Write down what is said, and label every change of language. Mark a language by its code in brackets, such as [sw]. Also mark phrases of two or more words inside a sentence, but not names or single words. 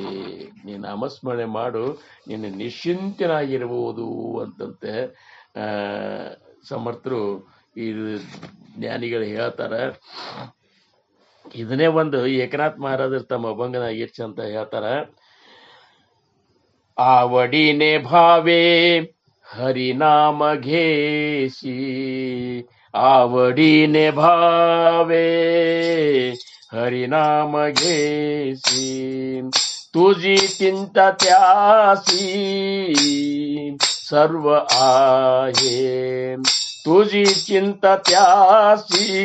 [kn] ನೀನು ನಾಮಸ್ಮರಣೆ ಮಾಡು, ನೀನು ನಿಶ್ಚಿಂತನಾಗಿರ್ಬೋದು ಅಂತಂತೆ ಸಮರ್ಥರು ಈ ಜ್ಞಾನಿಗಳು ಹೇಳ್ತಾರ. ಇದನ್ನೇ ಒಂದು ಏಕನಾಥ್ ಮಹಾರಾಜರು ತಮ್ಮ ಅಭಂಗನಾಗ ಎಷ್ಟು ಅಂತ ಹೇಳ್ತಾರ. [mr] आवडीने भावे हरिनाम घेसी, आवडीने भावे हरिनाम घेसी, तुझी चिंता त्यासी सर्व आहे, तुझी चिंता त्यासी